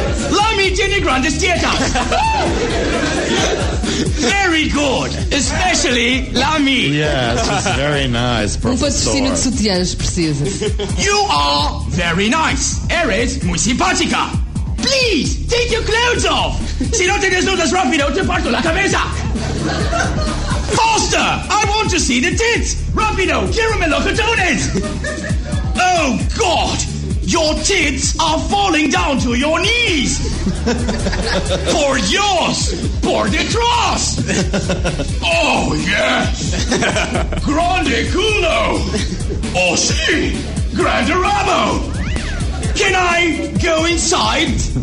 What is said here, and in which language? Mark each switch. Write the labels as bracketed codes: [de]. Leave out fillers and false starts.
[es] Lamy tiene grandes tetas. [en] Very good. Especially Lamy. Yes, it's very nice, professor. [pt] Um patrocínio de sutiãs precisa. [en] You are very nice. [es] Eres muy simpática. [en] Please, take your clothes off. [es] Si no te desnudas rápido, te parto la cabeza. [en] Faster, I want to see the tits. [es] Rápido, quiero melocotones. [en] Oh, God, your tits are falling down to your knees. [es] Por Dios, por detrás. [en] Oh, yes. [es] Grande culo. Oh, sí, grande rabo. [en] Can I go inside?